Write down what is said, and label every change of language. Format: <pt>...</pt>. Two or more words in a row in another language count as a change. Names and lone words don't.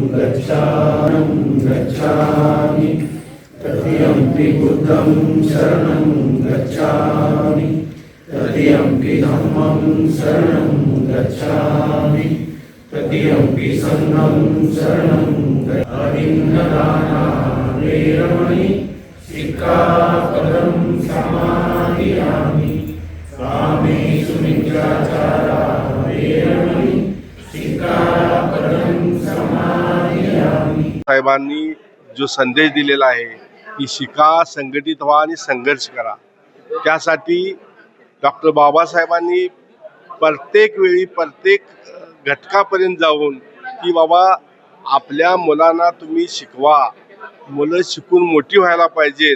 <pi>गच्छामि तृतीयंपि बुद्धं शरणं गच्छामि तृतीयंपि धम्मं शरणं गच्छामि तृतीयंपि संघं शरणं अदिन्नदाना वेरमणि सिक्खापदं समादियामि कामेषु मिथ्याचारा वेरमणि सिक्खापदं समादियामि।</pi> <mr>साहेबांनी जो संदेश दिलेला आहे की शिका, संघटित व्हा आणि संघर्ष करा, त्यासाठी डॉक्टर बाबासाहेबांनी प्रत्येक वेळी प्रत्येक घटकापर्यंत जाऊन की बाबा आपल्या मुलांना तुम्ही शिकवा, मुलं शिकून मोठी व्हायला पाहिजेत।</mr>